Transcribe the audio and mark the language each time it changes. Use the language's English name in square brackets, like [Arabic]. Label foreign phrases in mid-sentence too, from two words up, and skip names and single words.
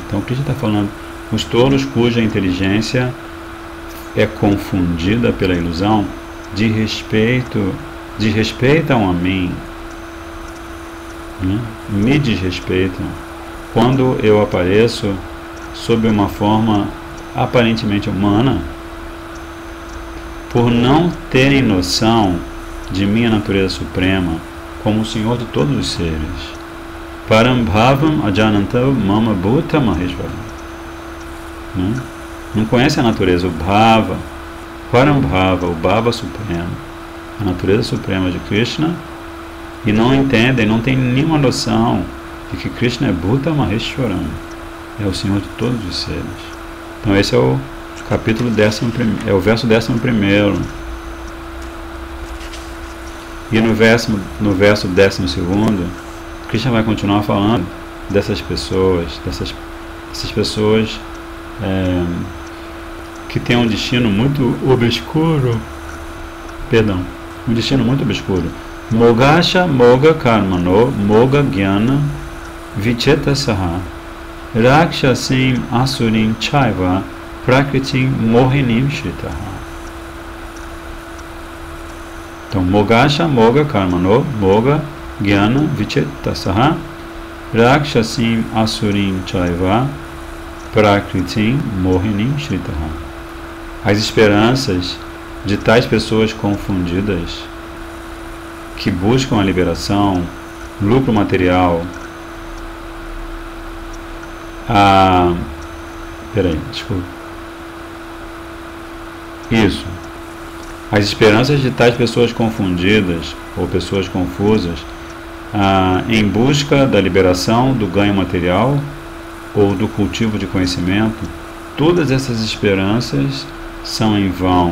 [Portuguese] Então, o Krishna está falando os tolos cuja inteligência é confundida pela ilusão desrespeitam a mim, né? Me desrespeitam quando eu apareço sob uma forma aparentemente humana, por não terem noção de minha natureza suprema como o Senhor de todos os seres. [Sanskrit] परं भावमजानन्तो मम भूतमहेश्वरम्. [Portuguese] Não conhece a natureza, o bhava, Parambhava, o Bhava supremo, a natureza suprema de Krishna, e não entendem, não têm nenhuma noção de que Krishna é [Sanskrit] भूतमहेश्वरम्, [Portuguese] é o Senhor de todos os seres. Então esse é o capítulo 11, é o verso 11º. E no verso 12º, Krishna vai continuar falando dessas pessoas, que têm um destino muito obscuro, um destino muito obscuro. [Sanskrit] मोघाशा मोघकर्माणो मोघज्ञाना विचेतसः राक्षसीमासुरीं चैव प्रकृतिं मोहिनीं श्रिताः. [Portuguese] Então, [Sanskrit] मोघाशा मोघकर्माणो मोघज्ञाना विचेतसः राक्षसीमासुरीं चैव प्रकृतिं मोहिनीं श्रिताः. [Portuguese] As esperanças de tais pessoas confundidas que buscam a liberação, lucro material, As esperanças de tais pessoas confundidas ou pessoas confusas em busca da liberação, do ganho material ou do cultivo de conhecimento, todas essas esperanças são em vão.